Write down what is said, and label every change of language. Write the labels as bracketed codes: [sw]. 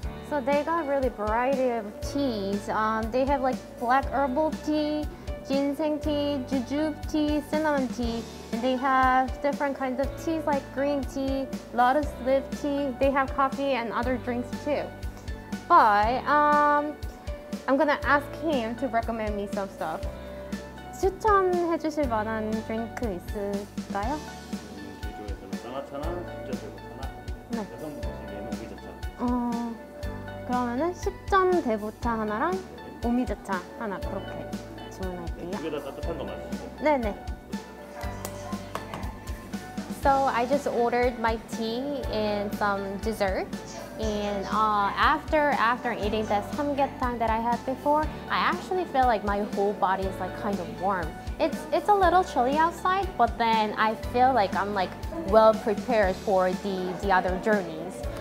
[en] So they got really variety of teas. They have like black herbal tea, ginseng tea, jujube tea, cinnamon tea, and they have different kinds of teas like green tea, lotus leaf tea. They have coffee and other drinks too. But I'm gonna ask him to recommend me some stuff. [ko] 추천해 주실 만한 드링크 있을까요? 제주에서는 쌍화차나 숙제대구차나 네. 여성분 드시기에는 오미자차. 그러면은 10전 대구차 하나랑 오미자차 하나 그렇게 주문할게요. 두 개 다 따뜻한 거 맞으시죠? 네네. [en] So I just ordered my tea and some dessert. And after eating the samgyetang that I had before, I actually feel like my whole body is like kind of warm. It's a little chilly outside, but then I feel like I'm like well prepared for the other journeys.